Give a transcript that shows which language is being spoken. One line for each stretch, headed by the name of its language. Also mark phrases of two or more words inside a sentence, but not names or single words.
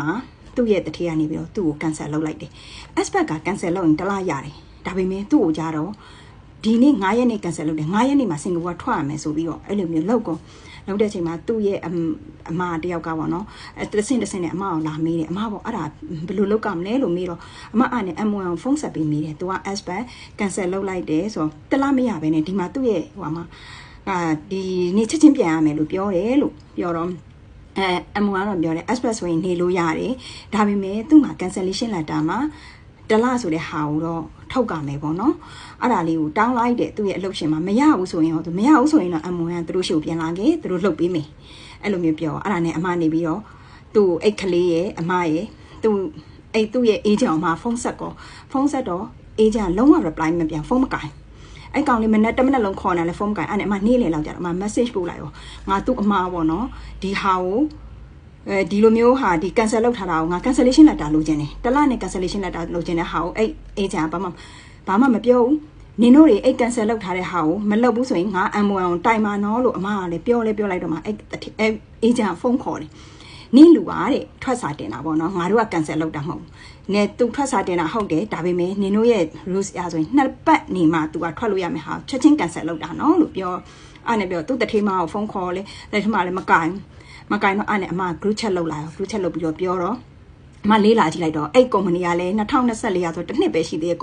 Burmese: မှာသူ့ရဲ့တတိယနေပြီးတော့သူ့ကို cancel လုပ်လိုက်တယ် aspect က cancel လုပ်ရင်တစ်လရတယ်ဒါပေမဲ့သူ့ကိုကြတော့ဒီနေ့9ရက်နေ့ cancel လုပ်တယ်9ရက်နေ့မှာစင်ကာပူထွက်ရမယ်ဆိုပြီးတော့အဲ့လိုမျိုးလုပ်တဲ့အချိန်မှာသူ့ရဲ့အမတယောက်ကပေါ့နော်တဆင့်နဲ့အမအောင်လာမေးတယ်အမပေါ့အဲ့ဒါဘယ်လိုလုပ်ကြမလဲလို့မေးတော့အမအနေနဲ့ M1 ကိုဖုန်းဆက်ပြီးမေးတယ်သူက aspect cancel လုပ်လိုက်တယ်ဆိုတော့တစ်လမရဘဲနဲ့ဒီမှာသူ့ရဲ့ဟိုမှာဒီနေ့ချက်ချင်းပြန်ရမယ်လို့ပြောတယ်လို့ပြောတော့ M1 တော့ပြောတယ် express ဆိုရင်နေလို့ရတယ်ဒါပေမဲ့သူ့မှာ
English: cancellation letter
Burmese: မှာတလဆိုတဲ့ဟာကိုတော့ထုတ်ကြမယ်ပေါ့နော်အဲ့ဒါလေးကိုတောင်းလိုက်တယ်သူ့ရဲ့ အလုပ်ရှင်မှာမရဘူးဆိုရင်တော့မရဘူးဆိုရင်တော့ M1 ကသူတို့ရှိကိုပြန်လာခဲ့သူတို့လှုပ်ပေးမယ်အဲ့လိုမျိုးပြောအဲ့ဒါနဲ့ အမနေပြီးတော့သူ့အိတ်ကလေးရဲ့အမရဲ့သူ့ရဲ့ agent မှာဖုန်းဆက်တော့ agent လုံးဝ reply မပြန်ဖုန်းမကိုင်အဲ့ကောင်လေးမနေ့တမနက်လုံးခေါ်နေလဲဖုန်းမကိုင်အဲ့နဲ့အမနေ့လေလောက်ကြတော့အမ message ပို့လိုက်ရောငါသူ့အမပေါ့နော်ဒီဟာကိုဒီလိုမျိုးဟာဒီ cancel လုပ်ထားတာကိုငါ
English: cancellation letter
Burmese: လုပ်ခြင်းတယ်တလနဲ့
English: cancellation letter
Burmese: လုပ်ခြင်းတဲ့ဟာကိုအဲ့ agent ဘာမှမပြောဘူးနင်တို့တွေအဲ့ cancel လုပ် ထားတဲ့ဟာကိုမလုပ်ဘူးဆိုရင်ငါ M1 ကိုတိုင်ပါနော်လို့အမကလည်းပြောလိုက်တော့မှအဲ့ agent ဖုန်းခေါ်တယ်နင်းလူပါတဲ့ထွက်စာတင်တာပေါ့နော်ငါတို့က cancel လုပ်တာမဟုတ်ဘူးနဲ့သူထွက်စာတင်တာဟုတ်တယ်ဒါပေမဲ့နင်တို့ရဲ့ rules အရဆိုရင်2ပတ်နေမှသူကထွက်လို့ရမယ်ဟာချက်ချင်း cancel လုပ်တာနော်လို့ပြောအဲ့နဲ့ပြောသူ့တထေးမကိုဖုန်းခေါ်လေလက်ထမလည်းမကင်တော့အဲ့နဲ့အမ
English: group chat
Burmese: လုပ်လာ
English: group chat
Burmese: လုပ်ပြီးတော့ပြောတော့အမလေးလာကြည့်လိုက်တော့အဲ့ company ကလည်း2024ရာဆိုတစ်နှစ်ပဲရှိသေးတဲ့